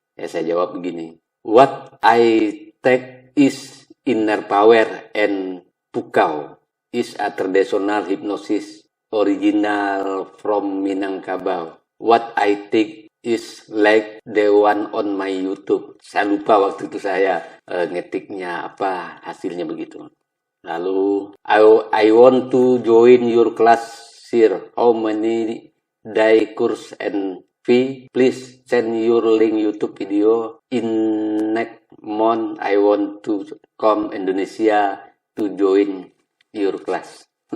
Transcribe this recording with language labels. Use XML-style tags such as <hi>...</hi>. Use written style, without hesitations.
<id>Ya, saya jawab begini.</id> <en>What I take is inner power and pukau. Is a traditional hypnosis original from Minangkabau. What I take is like the one on my YouTube.</en> <id>Saya lupa waktu itu saya ngetiknya apa, hasilnya begitu.</id> <en>Lalu, I want to join your class, sir. How many day course and V, please send your link YouTube video in next month. I want to come Indonesia to join your class.</en>